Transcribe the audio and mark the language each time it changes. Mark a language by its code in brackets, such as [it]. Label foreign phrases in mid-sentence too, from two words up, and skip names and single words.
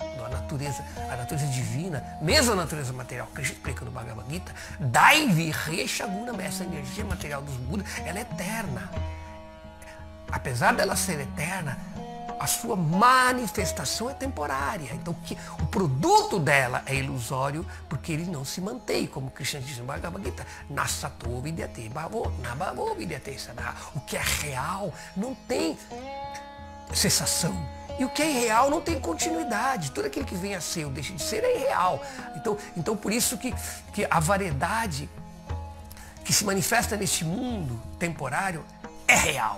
[pt] A natureza divina, mesmo a natureza material, que a gente explica no Bhagavad Gita, [sa] Daivi Resha Gunam, [pt] essa energia material dos Budas, ela é eterna. Apesar dela ser eterna, a sua manifestação é temporária. Então o produto dela é ilusório, porque ele não se mantém, como Krishna diz no Bhagavad Gita, [sa] Nasato vidyate bhavo, nabhavo vidyate sada. [pt] O que é real não tem cessação. E o que é irreal não tem continuidade. Tudo aquilo que vem a ser ou deixa de ser é irreal. Então por isso que a variedade que se manifesta neste mundo temporário é real.